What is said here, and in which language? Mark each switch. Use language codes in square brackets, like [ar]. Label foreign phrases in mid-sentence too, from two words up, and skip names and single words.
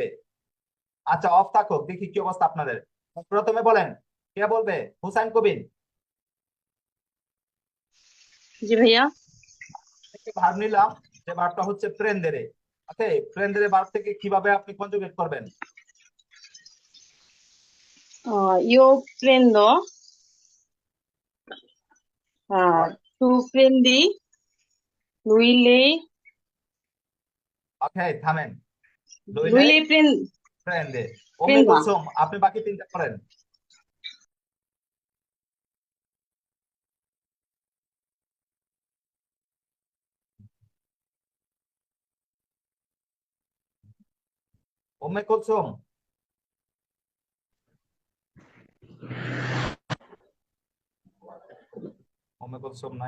[bn] আচ্ছা, অফ থাকুক, দেখি কি অবস্থা আপনাদের। প্রথমে বলেন, কে বলবে? হুসাইন কবির। জি ভাইয়া। ভার্ব নিলাম, যে ভার্বটা হচ্ছে প্রেন্দেরে। ওকে, প্রেন্দেরে ভার্ব থেকে কিভাবে আপনি কনজুগেট করবেন? [it] Yo prendo tu prendi, lui lei, [bn] ওকে, থামেন। [it] lui lui lei lei [bn] প্রেন্দে। ওমে [it] prenda. [bn] কুলসুম, আপনি বাকি তিনটা করেন। ওমে কুলসুম, ওমে কুলসুম নাই।